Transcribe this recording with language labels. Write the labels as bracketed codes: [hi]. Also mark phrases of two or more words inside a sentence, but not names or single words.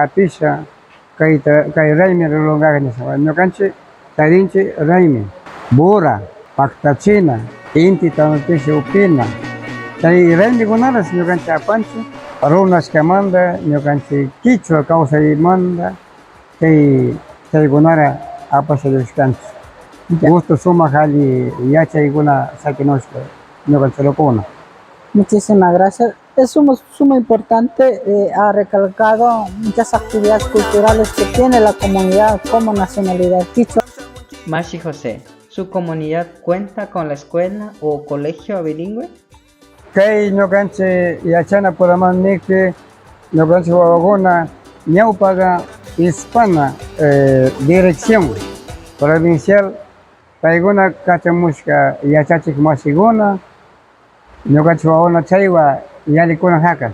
[qu] apisha kay raymi rulungaqa nisqa ñucanchi tarinchi raymi bura paktachina inti tanutishi upina chay raymikunaras ñucanchi apanchi runashkamanta ñucanchi quichua kawsaymanta chaykunara apashayushkanchi gusto sumaq alli yachaykuna sakinushka ñucanchi rukuna. [es] Muchísimas gracias. Es sumo importante, ha recalcado muchas actividades culturales que tiene la comunidad como nacionalidad quichua. Mashi José, ¿su comunidad cuenta con la escuela o colegio bilingüe? [qu] Kay ñucanchi yachana puraman nikpi ñucanchi wawakuna ñawpaqa [es] hispana dirección provincial [qu] payguna kachamushka yachachik masiguna ñukanchik wawakuna chaywa yallikuna haka.